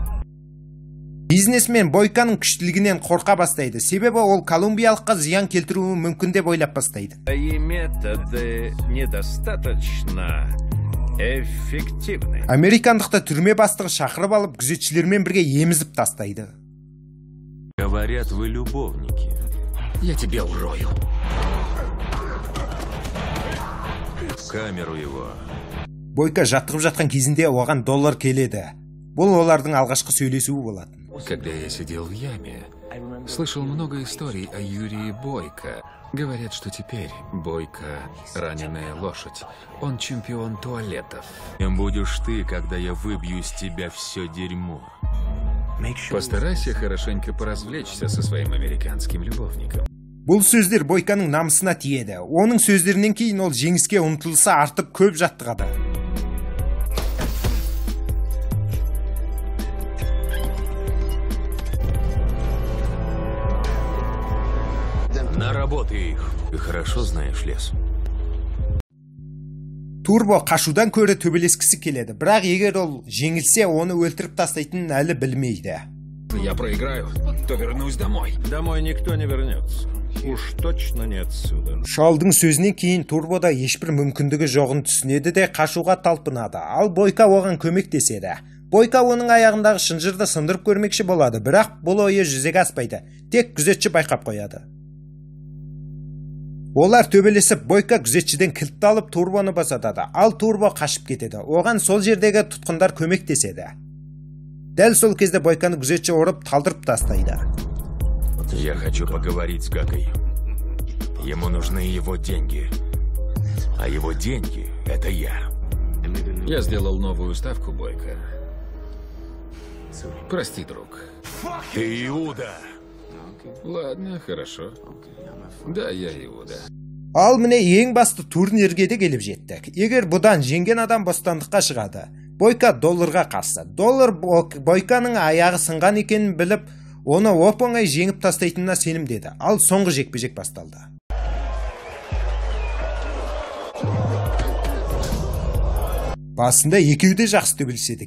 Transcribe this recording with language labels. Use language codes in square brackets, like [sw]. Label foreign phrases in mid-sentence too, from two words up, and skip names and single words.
[kk] Бизнесмен Бойканың күштілігінен қорқа бастайды. Себебі ол колумбиялыққа зиян келтіруі мүмкін деп ойлап бастайды. [ru] Твои методы недостаточно эффективны. [kk] Американдықты түрме бастығы шақырып алып, күзетшілермен бірге емізіп тастайды. [ru] Говорят, вы любовники. Я тебя урою. В камеру его. [kk] Бойка жаттығып жатқан кезінде оған доллар келеді. Бұл олардың алғашқы сөйлесуі болады. [ru] Когда я сидел в яме, слышал много историй о Юрии Бойко. Говорят, что теперь Бойко – раненая лошадь. Он чемпион туалетов. Кем будешь ты, когда я выбью из тебя все дерьмо? Постарайся хорошенько поразвлечься со своим американским любовником. [kk] Бұл сөздер Бойканың намысына тиеді. Оның сөздерінен кейін ол жеңіске ұмтылысы артып көп жаттығады. [ru] Наработай их. Ты хорошо знаешь лес. [kk] Турбо қашудан көрі төбелескісі келеді. Бірақ егер ол жеңілсе, оны өлтіріп тастайтынын әлі білмейді. [ru] Я проиграю, то вернусь домой. Домой никто не вернется. Уж точно не отсюда. [kk] Шалдың сөзінен кейін Турбода ешбір мүмкіндігі жоғын түсінеді де қашуға талпынады. Ал Бойка оған көмектеседі. Бойка оның аяғындағы шынжырды сындырып көрмекші болады, бірақ бұл ойы жүзеге аспайды. Тек күзетші байқап қояды. Олар төбелесіп, Бойка күзетшіден кілтті алып Турбоны босатады. Ал Турбо қашып кетеді. Оған сол жердегі тұтқындар көмектеседі. Дәл сол кезде Бойканы күзетші ұрып талдырып тастайды. [ru] Я хочу поговорить с Гагой. Ему нужны его деньги. А его деньги — это я. Я сделал новую ставку, Бойка. Прости, друг. Ты Иуда. Ладно, хорошо. Да, я Иуда. [kk] Ал міне ең басты турнирге де келіп жеттік. Егер бұдан жеңген адам бостандыққа шығады. Бойка долларға қарсы. Доллар Бойканың аяғы сынған екенін біліп, оны оп-оңай жеңіп тастайтынына сенімдеді. Ал соңғы жекпе-жек басталды. Басында екеуі де жақсы төбелеседі.